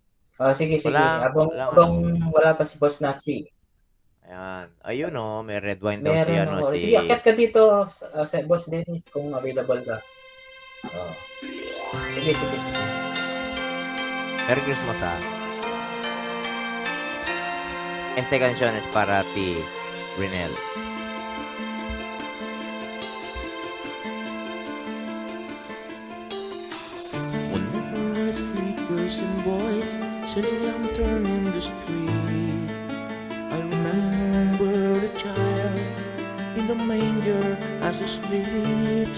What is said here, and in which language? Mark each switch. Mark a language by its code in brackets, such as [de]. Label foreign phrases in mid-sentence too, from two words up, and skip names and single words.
[tl] Sige. Walang Wala pa si Boss Nachi. Ayan. Ayun oh, may red wine daw si Meron ako. si Sige, akit ka dito sa Boss Dennis kung available ka. Sige. [en] Merry Christmas ah. [es] Esta canción es para ti, Rinel. [en] Whenever I see girls and boys selling lantern on the street, I remember the child in the manger as he sleeps.